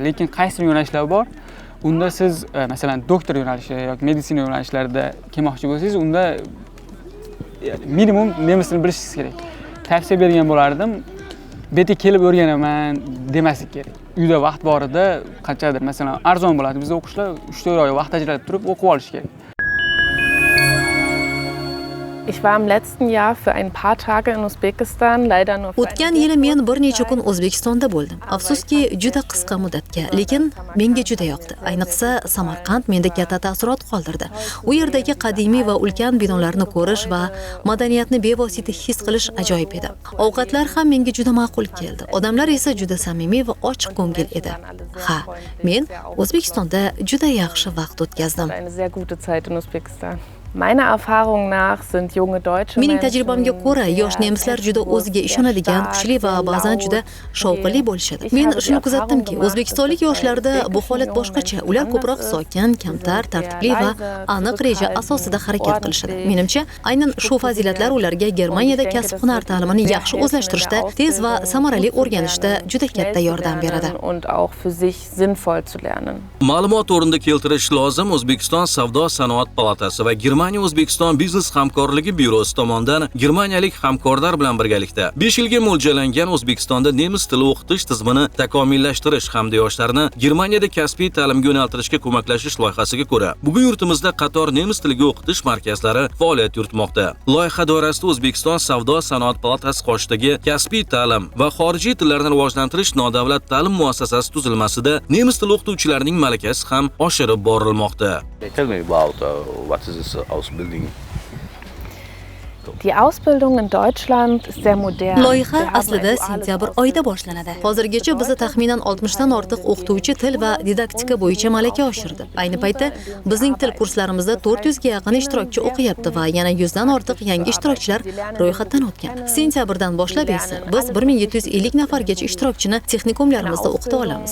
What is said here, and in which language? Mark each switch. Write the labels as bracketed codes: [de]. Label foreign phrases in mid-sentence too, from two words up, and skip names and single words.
[uz] Lekin qaysi yo'nalishlar bor? Unda siz masalan doktor yo'nalishi yoki meditsina yo'nalishlarida kelmoqchi bo'lsangiz, unda minimum nemis tilini bilishingiz kerak. Tavsiya bergan bo'lardim. Bu yerga kelib o'rganaman demaslik kerak. Uyda vaqt borida qanchadir, masalan, arzon bo'ladi. Bizda o'qishlar 3-4 oy vaqt ajratib turib o'qib olish kerak. [de] Ich war im letzten Jahr für ein paar Tage in Usbekistan, leider nur für [uz] O'tgan yili men bir necha kun O'zbekistonda bo'ldim. Afsuski, juda qisqa muddatga, lekin menga juda yoqdi. Ayniqsa, Samarqand menda katta taassurot qoldirdi. U yerdagi qadimiy va ulkan binolarni ko'rish va madaniyatni bevosita his qilish ajoyib edi. Ovqatlar ham menga juda ma'qul keldi. Odamlar esa juda samimiy va ochiq ko'ngil edi. Ha, men O'zbekistonda juda yaxshi vaqt o'tkazdim. [de] eine sehr gute Zeit in Usbekistan. Meiner Erfahrung nach sind junge deutsche [uz] Mening tajribamga ko'ra, yosh nemislar juda o'ziga ishonadigan, kuchli va ba'zan juda shovqinli bo'lishadi. Men shuni kuzatdimki, o'zbekistonlik yoshlarda bu holat boshqacha. Ular ko'proq sokin, kamtar, tartibli va aniq reja asosida harakat qilishadi. Menimcha, aynan shu fazilatlar ularga Germaniyada kasb-hunar ta'limini yaxshi o'zlashtirishda, tez va samarali o'rganishda juda katta yordam beradi. [de] und auch für sich sinnvoll zu lernen. [uz] Ma'lumot o'rnida keltirish lozim, O'zbekiston Savdo-sanoat palatasi va Germaniya O'zbekiston biznes hamkorligi byurosi tomonidan germaniyalik hamkorlar bilan birgalikda 5 yilga mo'ljallangan O'zbekistonda nemis tili o'qitish tizimini takomillashtirish hamda yoshlarni Germaniyada kasbiy ta'limga yo'naltirishga ko'maklashish loyihasiga ko'ra, bugun yurtimizda qator nemis tiliga o'qitish markazlari faoliyat yuritmoqda. Loyiha doirasida O'zbekiston Savdo-sanoat palatasi qoshidagi kasbiy ta'lim va xorijiy tillarni rivojlantirish nodavlat ta'lim muassasasi tuzilmasida nemis tili o'qituvchilarining malakasi ham oshirib borilmoqda. [en] Tell me about what is this Ausbildung? [de] Die Ausbildung in Deutschland ist sehr modern. [uz] Loyiha aslida sentyabr oyida boshlanadi. Hozirgacha bizda taxminan 60 dan ortiq o'qituvchi til va didaktika bo'yicha malaka oshirdi. Ayni paytda bizning til kurslarimizda 400 ga yaqin ishtirokchi o'qiyapti va yana 100 dan ortiq yangi ishtirokchilar ro'yxatdan o'tgan. Sentyabrdan boshlab esa biz 1750 nafargacha ishtirokchini texnikumlarimizda o'qita olamiz.